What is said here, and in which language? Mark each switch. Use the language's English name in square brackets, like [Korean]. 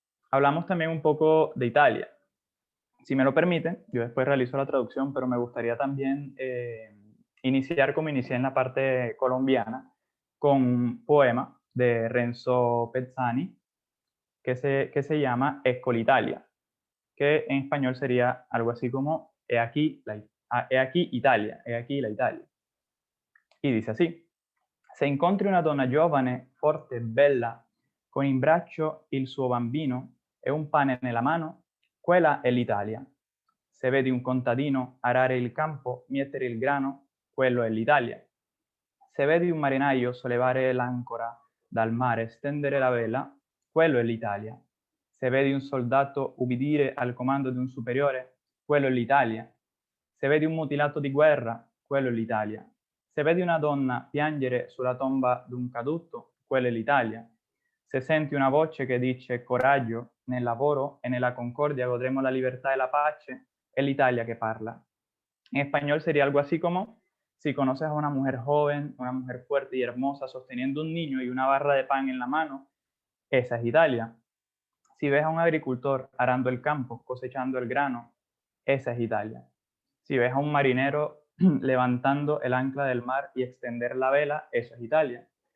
[Spanish] Hablamos también un poco de Italia. Si me lo permiten, yo después realizo la traducción, pero me gustaría también iniciar como inicié en la parte colombiana, con un poema de Renzo Pezzani que se llama Escolitalia, que en español sería algo así como He aquí, he aquí Italia, he aquí la Italia. [Italian] Y dice así: se incontri una donna giovane, forte e bella, con in braccio il suo bambino e un pane nella mano, quella è l'Italia. Se vedi un contadino arare il campo, mietere il grano, quello è l'Italia. Se vedi un marinaio sollevare l'ancora dal mare, stendere la vela, quello è l'Italia. Se vedi un soldato ubbidire al comando di un superiore, quello è l'Italia. Se vedi un mutilato di guerra, quello è l'Italia. Se vedi una donna piangere sulla tomba d'un caduto, quella è l'Italia. Se senti una voce che dice coraggio, nel lavoro e nella concordia godremo la libertà e la pace, è l'Italia que parla. [Spanish] En español sería algo así como: si conoces a una mujer joven, una mujer fuerte y hermosa sosteniendo un niño y una barra de pan en la mano, esa es Italia. Si ves a un agricultor arando el campo, cosechando el grano, esa es Italia. Si ves a un marinero levantando el ancla del mar y extender la vela, eso es Italia.